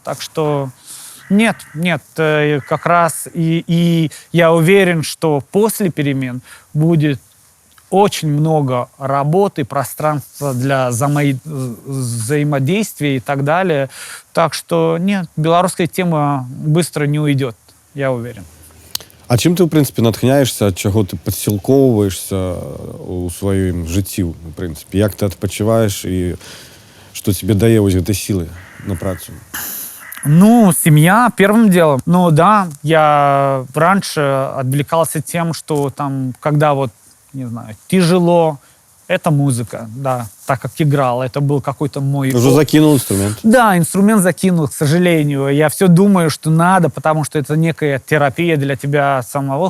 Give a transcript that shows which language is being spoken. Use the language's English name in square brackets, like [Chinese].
[Russian] Так что нет, как раз и я уверен, что после перемен будет очень много работы, пространства для взаимодействия и так далее. Так что нет, белорусская тема быстро не уйдет, я уверен. [Ukrainian] А чим ти, в принципі, натхняєшся, від чого ти підсілковуєшся у своєму житті, в принципі? Як ти відпочиваєш і що тобі дає ось ці сили на працю? [Russian] Ну, семья первым делом. Ну да, я раньше отвлекался тем, что там, когда вот, не знаю, тяжело, это музыка, да, так как играл, это был какой-то мой... Уже закинул инструмент? Да, инструмент закинул, к сожалению. Я все думаю, что надо, потому что это некая терапия для тебя самого.